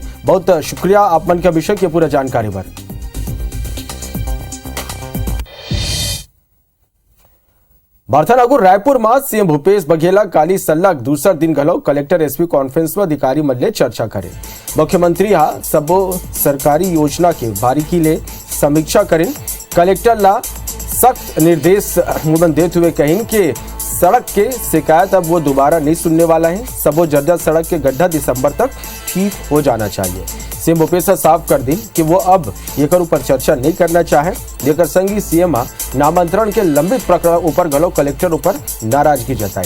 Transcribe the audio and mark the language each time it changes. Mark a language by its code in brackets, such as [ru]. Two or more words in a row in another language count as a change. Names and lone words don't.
[hne] बहुत शुक्रिया आप मन के अभिषेक के पूरा जानकारी पर। बार्थानागुर रायपुर में सीएम भूपेश बघेल काली सलग दूसरा दिन घलो कलेक्टर एसपी कॉन्फ्रेंस में अधिकारी मन ले चर्चा करे। मुख्यमंत्री सबो सरकारी योजना के बारीकी ले समीक्षा करें। कलेक्टर ला सख्त निर्देश देते हुए कहें कि सड़क के शिकायत अब वो दोबारा नहीं सुनने वाला है। सबो जर्जर सड़क के गड्ढा दिसंबर तक ठीक हो जाना चाहिए। सीएम भूपेश साफ कर दी कि वो अब एकर ऊपर चर्चा नहीं करना चाहे। जेकर संगी सीएम नामांतरण के लंबित प्रकरण ऊपर गलो कलेक्टर ऊपर नाराजगी जताई।